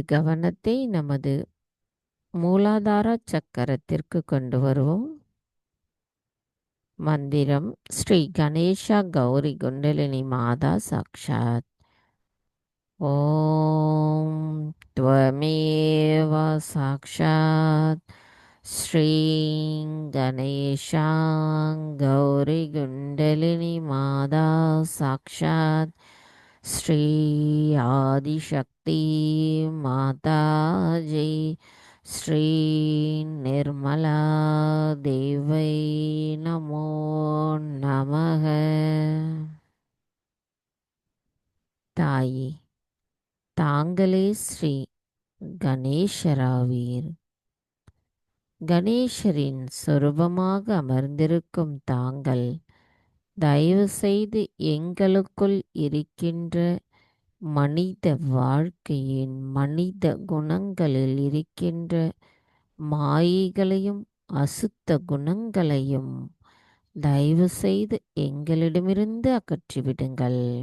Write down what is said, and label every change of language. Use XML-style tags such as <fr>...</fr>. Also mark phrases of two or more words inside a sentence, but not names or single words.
<ta>கவனத்தை நமது மூலாதார சக்கரத்திற்கு கொண்டு வருவோம். மந்திரம் ஸ்ரீ கணேஷா கௌரி குண்டலினி மாதா சாக்ஷாத்.</ta> <sa>ஓம் त्वमेव साक्षात् श्रीं गणेशां गौरीकुण्डलिनी माता साक्षात् श्री आदिशक्ति माताजी श्री निर्मला देवै नमो नमः.</sa> <ta>தாயே, தாங்களே ஸ்ரீ கணேசராவீர். கணேசரின் சொரூபமாக அமர்ந்திருக்கும் தாங்கள் தயவு செய்து எங்களுக்குள் இருக்கின்ற மனித வாழ்க்கையின் மனித குணங்களில் இருக்கின்ற மாயைகளையும் அசுத்த குணங்களையும் தயவு செய்து எங்களிடமிருந்து அகற்றிவிடுங்கள்.</ta>